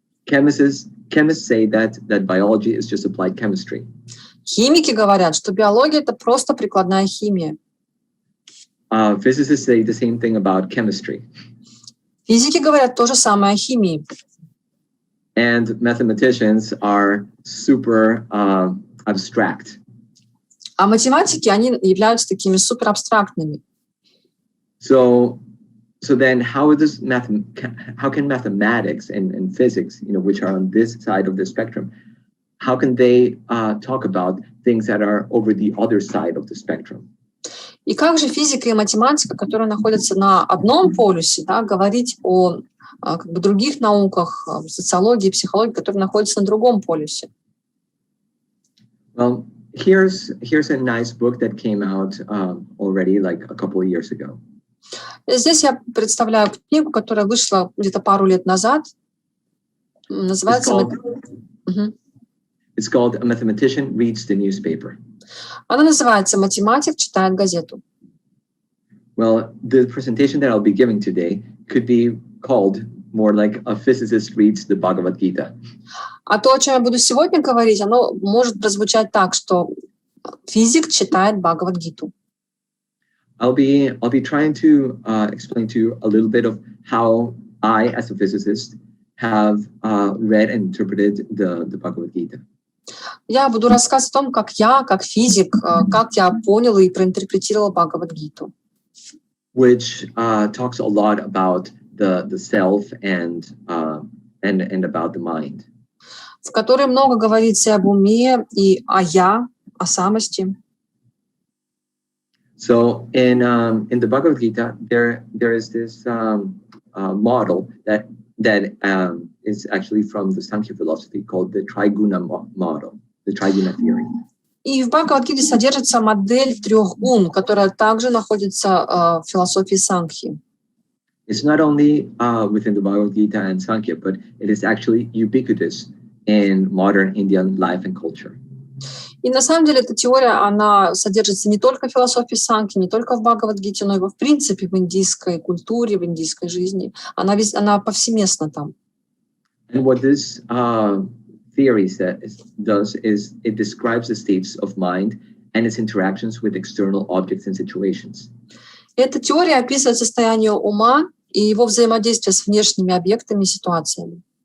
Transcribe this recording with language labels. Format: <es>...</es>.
<en>Chemists say that biology is just applied chemistry.</en> <ru>Химики говорят, что биология — это просто прикладная химия.</ru> <en>Physicists say the same thing about chemistry.</en> <ru>Физики говорят то же самое о химии.</ru> <en>And mathematicians are super abstract.</en> <ru>А математики, они являются такими суперабстрактными.</ru> <en>So then how can mathematics and physics, which are on this side of the spectrum, how can they talk about things that are over the other side of the spectrum?</en> <ru>И как же физика и математика, которые находятся на одном полюсе, да, говорить о как бы других науках, социологии, психологии, которые находятся на другом полюсе?</ru> <en>Well, here's a nice book that came out already like a couple of years ago.</en> <ru>Здесь я представляю книгу, которая вышла где-то пару лет назад. Называется...</ru> <en>It's called A Mathematician Reads the Newspaper.</en> <ru>Она называется «Математик читает газету».</ru> <en>Well, the presentation that I'll be giving today could be called more like a physicist reads the Bhagavad Gita.</en> <ru>А то, о чем я буду сегодня говорить, оно может прозвучать так, что физик читает Бхагавад-гиту.</ru> <en>I'll be trying to explain to you a little bit of how I, as a physicist, have read and interpreted the Bhagavad Gita.</en> <ru>Я буду рассказывать о том, как я, как физик, как я понял и проинтерпретировал Бхагавад-гиту.</ru> <en>Which talks a lot about the self and about the mind.</en> <ru>В которой много говорится об уме и о я, о самости.</ru> <en>So in the Bhagavad Gita, there is this model that is actually from the Sankhya philosophy called the Triguna model, the Triguna theory.</en> <ru>И в Бхагавад-гите содержится модель трех гун, которая также находится в философии Санхи.</ru> <en>It's not only within the Bhagavad Gita and Sankhya, but it is actually ubiquitous in modern Indian life and culture.</en> <ru>И на самом деле эта теория, она содержится не только в философии Санхи, не только в Бхагавад-гите, но и в принципе в индийской культуре, в индийской жизни. Она повсеместна там.</ru> <en>And what this theory does is it describes the states of mind and its interactions with external objects and situations.</en> <ru>Эта теория описывает состояние ума и его взаимодействие с внешними объектами и ситуациями.</ru>